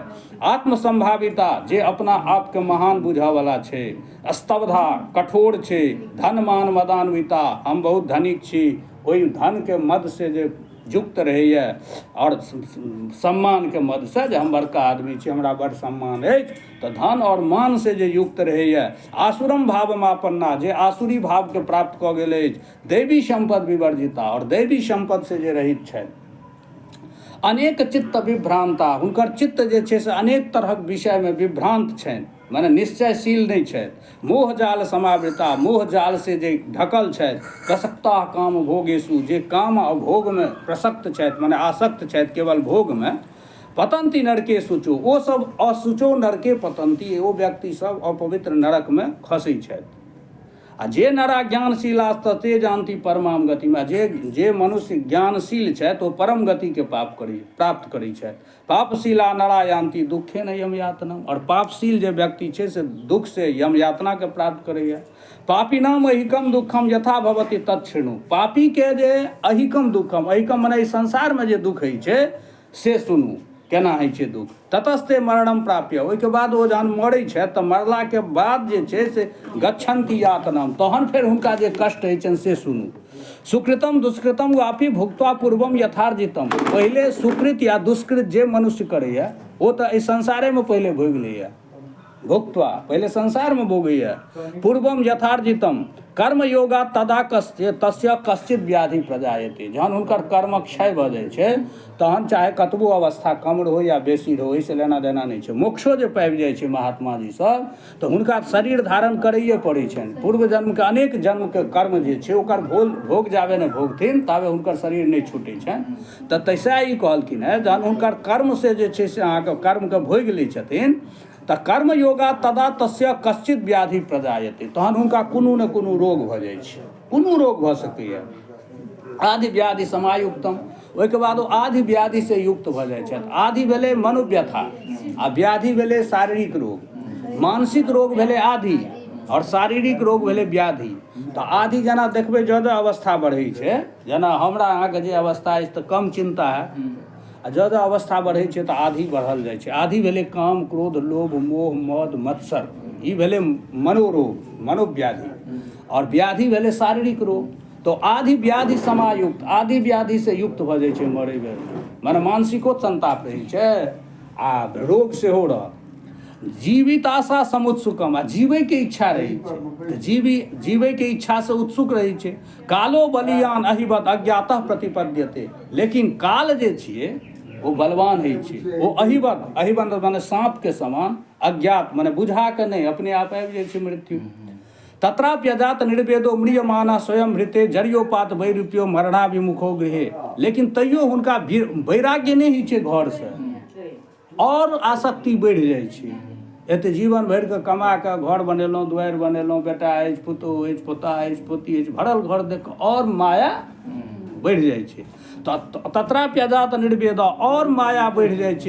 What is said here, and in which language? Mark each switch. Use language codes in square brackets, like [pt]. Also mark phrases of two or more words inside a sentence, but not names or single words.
[mai] आत्मसंभाविता, जे अपना आपके महान बुझऽवला छै, स्तब्धा कठोर छै, [sa] धन मान मदान्विता, [mai] हम बहुत धनिक छी, ओहि धन के मद से जे युक्त रहैए, और सम्मान के मद से जे हम बड़का आदमी छी, हमरा बड़ सम्मान अछि, तऽ धन और मान से जे युक्त रहैए। [sa] आसुरम भावमापन्ना, [mai] जे आसुरी भाव के प्राप्त कऽ गेल अछि। [sa] दैवी संपद विवर्जिता, [mai] और दैवी संपद से जे रहित छथि। [sa] अनेक चित्त विभ्रांता, [mai] हुनकर चित्त जे छै से अनेक तरहक विषय में विभ्रांत छनि, माने निश्चयशील नहीं छथि। [sa] मोह जाल समावृता, [mai] मोह जाल से जे ढकल छथि। [sa] प्रसक्ता काम भोगेशु, [mai] जे काम आ भोग में प्रसक्त छथि, माने आसक्त छथि केवल भोग में। [sa] पतंती नरके शुचो, [mai] ओ सब [sa] असुचो नरके पतंती, [mai] ओ व्यक्ति सब अपवित्र नरक में खसै छथि। आ जे [sa] नरा ज्ञानशीलास्ते जानती परमाम गति [mai] में, जे मनुष्य ज्ञानशील छथि ओ परम गति के प्राप्त करै छथि। [sa] पापशीला नरा यान्ति दुखे न यम यातनम, [mai] और पापशील जे व्यक्ति छै से दुख से यम यातना के प्राप्त करैए। [sa] पापीनाम अहिकम दुखम यथा भवति तच्छृणु, [mai] पापी के जे [sa] अहिकम दुखम, [mai] अहिकम मने संसार में जे दुख होइ छै से सुनू, केना होइ छै दुख। [sa] ततस्ते मरणम प्राप्य, [mai] ओहिके बाद ओ जहन मरै छथि तऽ मरलाके बाद जे छै से [sa] गच्छन्ति यातनम, [mai] तहन फेर हुनका जे कष्ट होइ छनि से सुनू। [sa] सुकृतम दुष्कृतम वापि भुक्त्वा पूर्वम यथार्जितम, [mai] पहिले सुकृत या दुष्कृत जे मनुष्य करैए ओ तऽ एहि संसारेमे पहिले भोगि लैए, भुक्त्वा पहिले संसारमे भोगैए। [sa] पूर्वम यथार्जितम कर्म योगा तदा तस्य कश्चित व्याधि प्रजायते, [mai] जहन हुनकर कर्मक क्षय भऽ जाइ छै तहन चाहे कतबो अवस्था कम रहो या बेसी रहो, ओहिसँ लेना देना नहीं छै। मोक्षो जे पाबि जाइ छै महात्मा जी सब तऽ हुनका शरीर धारण करैए पड़ै छनि। पूर्व जन्मके अनेक जन्मके कर्म जे छै ओकर भोग जाबे नहि भोगथिन ताबे हुनकर शरीर नहीं छूटै छनि। तऽ तैसा ई कहलखिन है जहन हुनकर कर्म से जे छै से अहाँके कर्मके भोगि लै छथिन तऽ [sa] कर्म योगा तदा तस्य कश्चित व्याधि प्रजायते, [mai] तहन हुनका कोनो न कोनो रोग भऽ जाइ छै, कोनो रोग भऽ सकैए। [sa] आदि व्याधि समायुक्तम, [mai] ओहिके बाद ओ आदि व्याधि से युक्त भऽ जाइ छथि। आदि भेलै मनोव्यथा आ व्याधि भेलै शारीरिक रोग। मानसिक रोग भेलै आदि और शारीरिक रोग भेलै व्याधि। तऽ आदि जेना देखबै जँ अवस्था बढ़ै छै, जेना हमरा अहाँके जे अवस्था अछि तऽ कम चिंता है, आ जँ अवस्था बढ़ै छै तऽ आधि बढ़ल जाइ छै। आधि भेलै काम क्रोध लोभ मोह मद मत्सर, ई भेलै मनोरोग मनोव्याधि, और व्याधि भेलै शारीरिक रोग। तो [sa] आधि व्याधि समायुक्त, [mai] आधि व्याधि से युक्त भऽ जाइ छै मरै बेर। मने मानसिको संताप रहै छै आ रोग सेहो रहत। [sa] जीवित आशा समुत्सुकम, [mai] आ जीवैके इच्छा रहै छै तऽ जीवैके इच्छा से उत्सुक रहै छै। [sa] कालो बलियान अहिबत अज्ञातः प्रतिपद्यते, [mai] लेकिन काल जे छियै वो बलवान होइ छै, वो अहिबत मने साँपके समान, अज्ञात मने बुझा के नहीं, अपने आप आबि जाइ छै मृत्यु। [sa] तत्राप्यजात निर्वेदो म्रियमाना स्वयं हृते जरियोपात वैरूप्यो मरणाभिमुखो गृहे, [mai] लेकिन तैयो हुनका वैराग्य नहीं होइ छै घरसँ, और आसक्ति बढ़ि जाइ छै। एते जीवन भरि कऽ कमा कऽ घर बनेलहुँ, दुआरि बनेलहुँ, बेटा अछि, पुतहु अछि, पोता अछि, पोती अछि, भरल घर देख कऽ और माया बढ़ि जाइ छै। [sa] तत्राप्यजात निर्वेद, [mai] और माया बढ़ि जाइ छै।